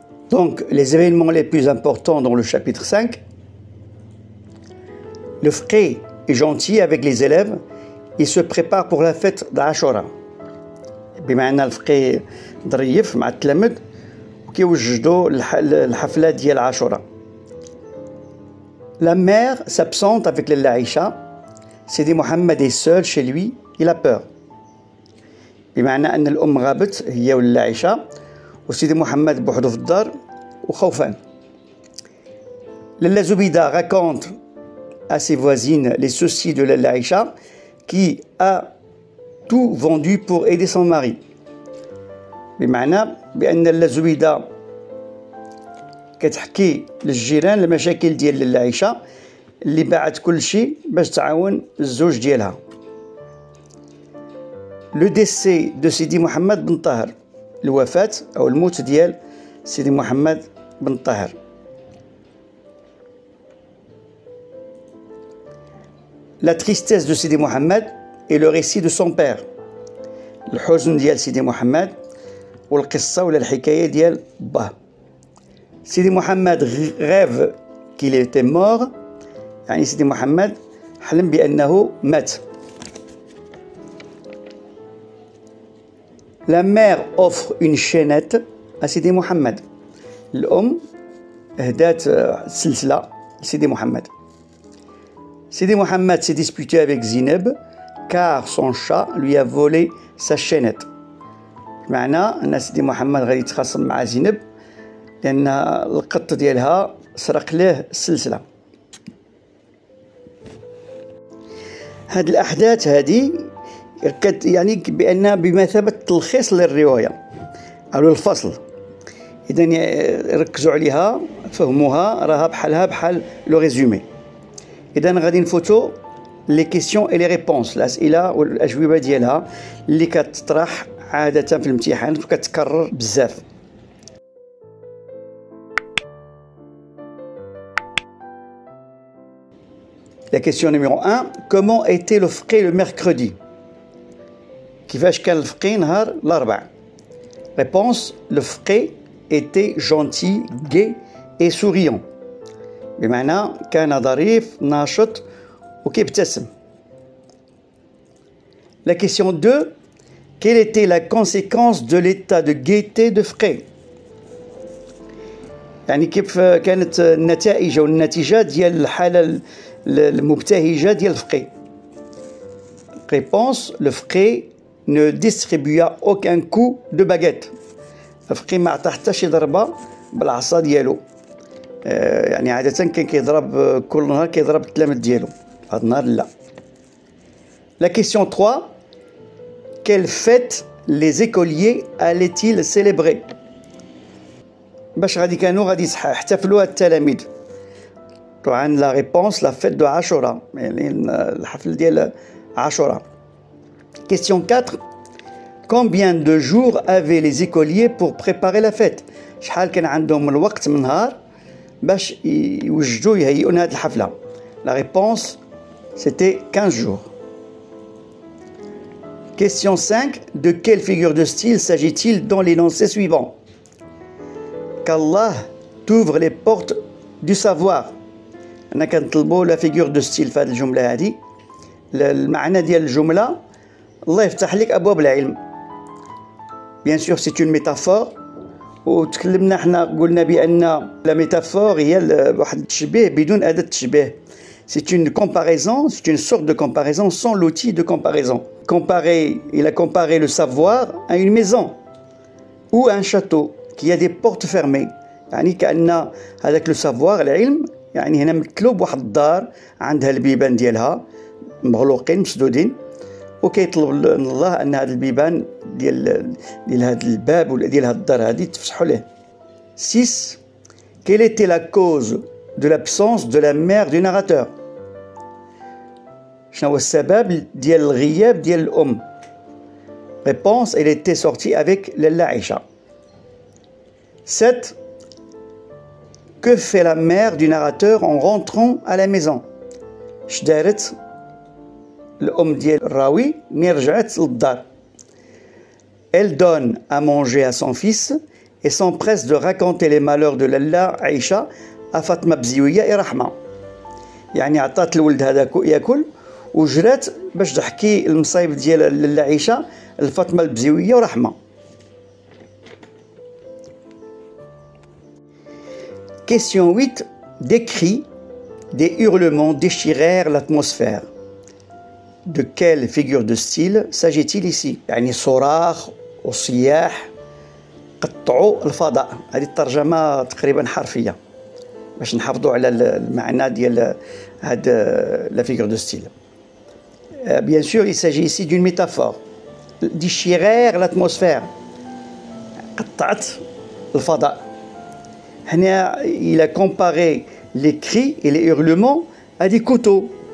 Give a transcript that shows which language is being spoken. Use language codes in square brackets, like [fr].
[fr] Donc, les événements les plus importants dans le chapitre 5. Le frère est gentil avec les élèves. Il se prépare pour la fête d'Ashura. [ar] بمعنى الفقيه ظريف مع التلاميذ وكيوجدوا الحفلة ديال عاشوراء. [fr] La mère s'absente avec Lalla Aïcha. Sidi Mohamed est seul chez lui. Il a peur. [ar] بمعنى أن الأم غابت هي وللا عائشة وسيدي محمد بوحده في الدار وخوفان. [fr] Lalla Zoubida raconte à ses voisines les soucis de Lalla Aïcha qui a tout vendu pour aider son mari. [ar] بمعنى بأن للا زبيدة كتحكي للجيران المشاكل ديال للا عائشة اللي باعت كل شيء باش تعاون الزوج ديالها. [fr] Le décès de Sidi Mohamed Ben Tahir. [ar] الوفاة أو الموت ديال سيدي محمد بن طاهر. [fr] La tristesse de Sidi Mohamed et le récit de son père. [ar] الحزن ديال سيدي محمد والقصة ولا الحكاية ديال باه. سيدي محمد [fr] rêve qu'il était mort، [ar] يعني سيدي محمد حلم بأنه مات. [fr] La mère offre une chaînette à Sidi Mohamed. [ar] الأم أهدات سلسلة لسيدي محمد. [fr] Sidi Mohamed s'est disputé avec Zineb car son chat lui a volé sa chaînette. [ar] بمعنى أن سيدي محمد غادي يتخاصم مع زينب لأن القط ديالها سرق له السلسلة. هذه الأحداث هذه يعني بأنها بمثابة تلخيص للرواية أو الفصل. إذا ركزوا عليها فهموها، راها بحال [fr] لو ريزومي. [ar] إذا غادي نفوتوا [fr] لي كيسيون اي لي ريبونس، [ar] الأسئلة والأجوبة ديالها اللي كتطرح عادة في الامتحانات وكتكرر بزاف. [fr] La question numéro 1. Comment était le fqih le mercredi? [ar] كيفاش كان الفقيه نهار الأربع؟ [fr] Réponse. Le fqih était gentil, gai et souriant. [ar] بمعنى كان ظريف ناشط وكيبتسم. [fr] La question 2. Quelle était la conséquence de l'état de gaieté de fqih؟ [ar] يعني كيف كانت النتائج أو النتيجة ديال الحالة المبتهجة ديال الفقيه؟ [fr] Réponse. Le fqih ne distribua aucun coup de baguette. [ar] الفقيه ما عطى حتى شي ضربة بالعصا ديالو. يعني عادة كان كيضرب كل نهار كيضرب التلاميذ ديالو، هذا النهار لا. [fr] La question 3. Quelle fête les écoliers allaient-ils célébrer؟ [ar] باش غادي يحتفلوا التلاميذ؟ طبعا [fr] لا ريبونس لا فيت دو عاشوراء، [ar] يعني الحفل ديال عاشوراء. [fr] Question 4. Combien de jours avaient les écoliers pour préparer la fête؟ [ar] شحال كان عندهم الوقت من نهار باش يوجدوا يهيئوا هذه الحفلة؟ [fr] La réponse c'était 15 jours. Question 5. De quelle figure de style s'agit-il dans l'énoncé suivant؟ qu'Allah t'ouvre les portes du savoir. [ar] أنا كنطلبوا [fr] لا فيغور دو ستيل [ar] في هذه الجملة هذه. المعنى ديال الجملة الله يفتح لك أبواب العلم. [fr] بيان سور سي اون ميتافور، [ar] وتكلمنا حنا قلنا بأن [fr] لا ميتافور [ar] هي واحد التشبيه بدون أداة تشبيه. [fr] C'est une comparaison, c'est une sorte de comparaison sans l'outil de comparaison. Il a comparé le savoir à une maison ou à un château qui a des portes fermées. [ar] يعني كأن هذاك [fr] لو سافوار [ar] العلم يعني هنا مثلوا بواحد الدار عندها البيبان ديالها مغلوقين مسدودين، وكيطلب من الله ان هاد البيبان ديال هاد الباب ولا ديال هاد الدار هادي تفتحوا ليه. [fr] 6. Quelle était la cause de l'absence de la mère du narrateur? [ar] شنو هو السبب ديال الغياب ديال الام؟ [fr] Réponse: elle était sortie avec Lalla Aïcha. 7. Que fait la mère du narrateur en rentrant à la maison? [ar] شدارت الأم ديال الراوي ملي رجعت للدار. [fr] Elle donne à manger à son fils et s'empresse de raconter les malheurs de Lalla Aïcha à Fatma Bziouyia et Rahma. [ar] يعني عطات الولد هذاك ياكل وجرات باش تحكي المصايب ديال للا عيشة لفاطمة البزيوية ورحمة. [fr] Question 8. Des cris, des hurlements déchirèrent l'atmosphère. De quelle figure de style s'agit-il ici? [ar] يعني صراخ وصياح قطعوا الفضاء. هذه الترجمة تقريبا حرفية باش نحافظوا على المعنى ديال هاد [fr] la figure de style. Bien sûr, il s'agit ici d'une métaphore. Déchirèrent l'atmosphère. [ar] قطعت الفضاء. هنا [fr] il a comparé les cris et les hurlements à des couteaux.